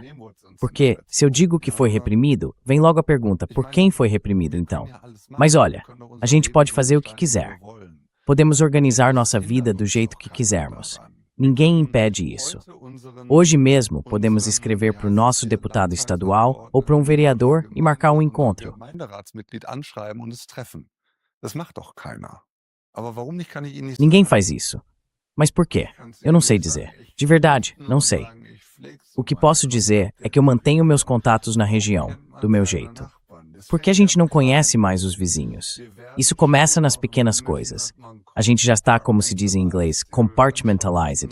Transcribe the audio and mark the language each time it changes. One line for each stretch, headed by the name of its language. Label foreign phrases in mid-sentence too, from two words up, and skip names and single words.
Portuguese: Porque, se eu digo que foi reprimido, vem logo a pergunta, por quem foi reprimido então? Mas olha, a gente pode fazer o que quiser. Podemos organizar nossa vida do jeito que quisermos. Ninguém impede isso. Hoje mesmo, podemos escrever para o nosso deputado estadual ou para um vereador e marcar um encontro.
German: Gemeinderatsmitglied anschreiben und es treffen. Das macht doch keiner. Aber warum nicht, kann ich Ihnen nicht
Portuguese: Ninguém faz isso. Mas por quê? Eu não sei dizer. De verdade, não sei. O que posso dizer é que eu mantenho meus contatos na região, do meu jeito. Porque a gente não conhece mais os vizinhos. Isso começa nas pequenas coisas. A gente já está, como se diz em inglês, compartmentalized.